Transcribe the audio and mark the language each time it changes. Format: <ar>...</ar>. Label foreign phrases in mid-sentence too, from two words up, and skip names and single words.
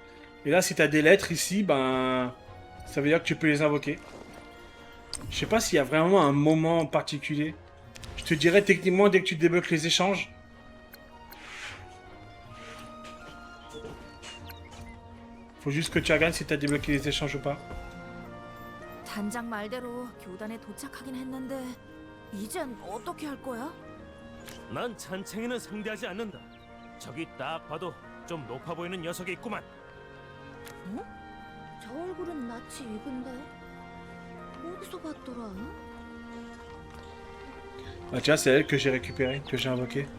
<fr>Et là, si t'as des lettres ici, ben... Ça veut dire que tu peux les invoquer. Je sais pas s'il y a vraiment un moment particulier. Je te dirais techniquement dès que tu débloques les échanges. Faut juste que tu regardes si t'as débloqué les échanges ou pas.</fr> <ko>단장 말대로 교단에 도착하긴 했는데 이젠 어떻게 할 거야? 난 찬챙이는 상대하지 않는다. 저기 딱 봐도 좀 높아 보이는 녀석이 있구만. 저 얼굴은 낯이 익은데 어디서 봤더라?</ko> <fr>Ah tiens, c'est elle que j'ai récupérée, que j'ai invoquée.</fr>